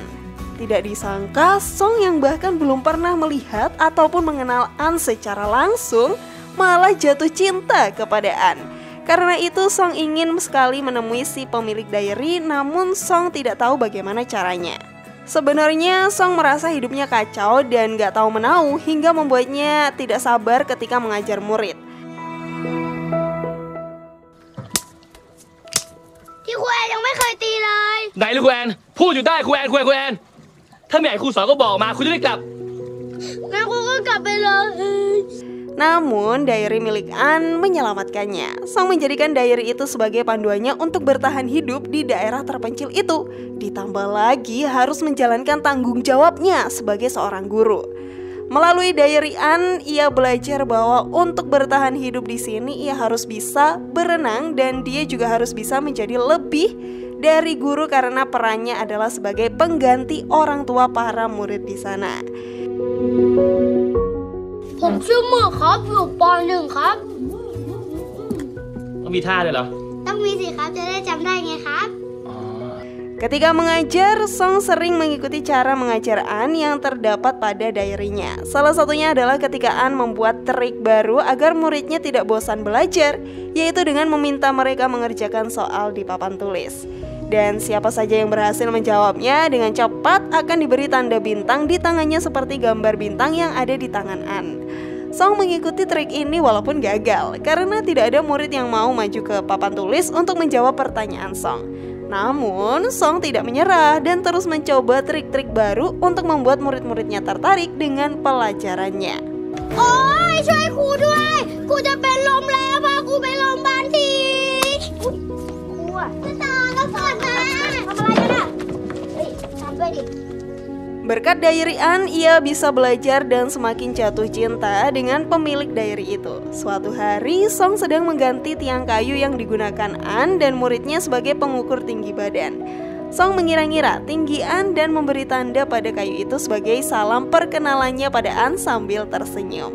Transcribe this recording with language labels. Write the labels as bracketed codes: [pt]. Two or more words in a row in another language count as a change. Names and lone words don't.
[id] Tidak disangka, Song yang bahkan belum pernah melihat ataupun mengenal An secara langsung malah jatuh cinta kepada An. Karena itu, Song ingin sekali menemui si pemilik diary, namun Song tidak tahu bagaimana caranya. Sebenarnya Song merasa hidupnya kacau dan gak tahu menau hingga membuatnya tidak sabar ketika mengajar murid. [th] ที่ครูแอนยังไม่เคยตีเลย ไหนเลยครูแอนพูดอยู่ได้ครูแอนถ้าไม่อยากให้ครูสอนก็บอกมาครูจะได้กลับ งั้นครูก็กลับไปเลย [id] Namun diary milik An menyelamatkannya. Song menjadikan diary itu sebagai panduannya untuk bertahan hidup di daerah terpencil itu. Ditambah lagi harus menjalankan tanggung jawabnya sebagai seorang guru. Melalui diary An, ia belajar bahwa untuk bertahan hidup di sini ia harus bisa berenang dan dia juga harus bisa menjadi lebih dari guru karena perannya adalah sebagai pengganti orang tua para murid di sana. [th] ผมชื่อหมึกครับอยู่ป .1 ครับ ต้องมีท่าด้วยเหรอ ต้องต้องมีสิครับจะได้จำได้ไงครับ [id] Ketika mengajar, Song sering mengikuti cara mengajar An yang terdapat pada diary-nya. Salah satunya adalah ketika An membuat trik baru agar muridnya tidak bosan belajar, yaitu dengan meminta mereka mengerjakan soal di papan tulis. Dan siapa saja yang berhasil menjawabnya dengan cepat akan diberi tanda bintang di tangannya seperti gambar bintang yang ada di tangan An. Song mengikuti trik ini walaupun gagal, karena tidak ada murid yang mau maju ke papan tulis untuk menjawab pertanyaan Song. Namun, Song tidak menyerah dan terus mencoba trik-trik baru untuk membuat murid-muridnya tertarik dengan pelajarannya. [th] โอ๊ยช่วยครูด้วยครูจะเป็นลมแล้วพาครูไปโรงพยาบาลทีครูอะจะตายแล้วก่อนนะทำอะไรกันอะเฮ้ยทำด้วยดิ [id] Berkat diary An, ia bisa belajar dan semakin jatuh cinta dengan pemilik diary itu. Suatu hari, Song sedang mengganti tiang kayu yang digunakan An dan muridnya sebagai pengukur tinggi badan. Song mengira-ngira tinggi An dan memberi tanda pada kayu itu sebagai salam perkenalannya pada An sambil tersenyum.